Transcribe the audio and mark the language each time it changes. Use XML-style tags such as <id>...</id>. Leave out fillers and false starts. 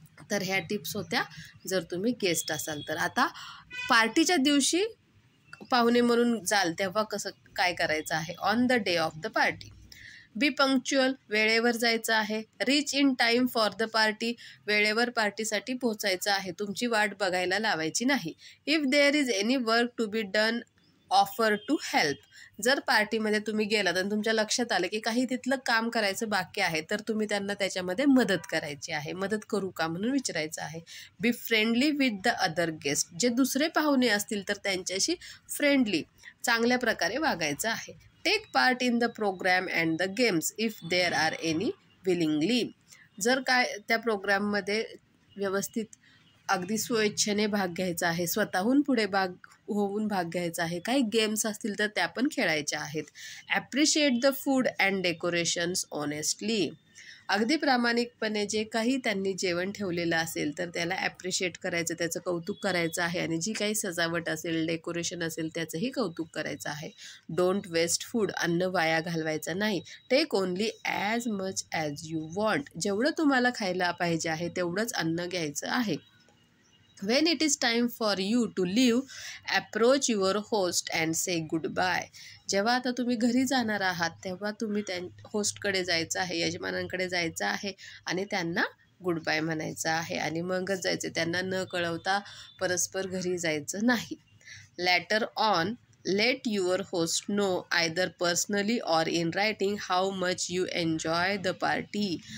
<mr>तर ह्या टिप्स होत्या जर तुम्ही गेस्ट असाल तर. आता पार्टीच्या दिवशी पाहुणे म्हणून जाल तेव्हा कसं काय करायचं आहे.</mr> <en>on the day of the party, be punctual,</en> <mr>वेळेवर जायचं आहे.</mr> <en>reach in time for the party,</en> <mr>वेळेवर पार्टीसाठी पोहोचायचं आहे, तुमची वाट बघायला लावायची नाही.</mr> <en>If there is any work to be done, offer to help.</en> <mr>जर पार्टीमध्ये तुम्ही गेलात आणि तुमच्या लक्षात आलं की काही तिथलं काम करायचं बाकी आहे तर तुम्ही त्यांना त्याच्यामध्ये मदत करायची आहे. मदत करू का म्हणून विचारायचं आहे.</mr> <en>be friendly with the other guest,</en> <mr>जे दुसरे पाहुणे असतील तर त्यांच्याशी फ्रेंडली, चांगल्या प्रकारे वागायचं आहे.</mr> <en>Take part in the program and the games if there are any willingly.</en> <mr>जर काय त्या प्रोग्राममध्ये व्यवस्थित अगदी स्वेच्छेने भाग घ्यायचा आहे, स्वतःहून पुढे होऊन भाग घ्यायचा आहे. काही गेम्स असतील तर त्या पण खेळायच्या आहेत.</mr> <en>Appreciate the food and decorations honestly.</en> <mr>अगदी प्रामाणिकपणे जे काही त्यांनी जेवण ठेवलेलं असेल तर त्याला ॲप्रिशिएट करायचं, त्याचं कौतुक करायचं आहे. आणि जी काही सजावट असेल, डेकोरेशन असेल त्याचंही कौतुक करायचं आहे.</mr> <en>don't waste food,</en> <mr>अन्न वाया घालवायचं नाही.</mr> <en>take only as much as you want,</en> <mr>जेवढं तुम्हाला खायला पाहिजे आहे तेवढंच अन्न घ्यायचं आहे.</mr> <en>When it is time for you to leave, approach your host and say goodbye.</en> <mr>जेव्हा आता तुम्ही घरी जाणार आहात तेव्हा तुम्ही होस्टकडे जायचं आहे, यजमानांकडे जायचं आहे आणि त्यांना गुड बाय म्हणायचं आहे आणि मगच जायचं. त्यांना न कळवता परस्पर घरी जायचं नाही.</mr> <en>Later on, let your host know either personally or in writing how much you enjoy the party.</en>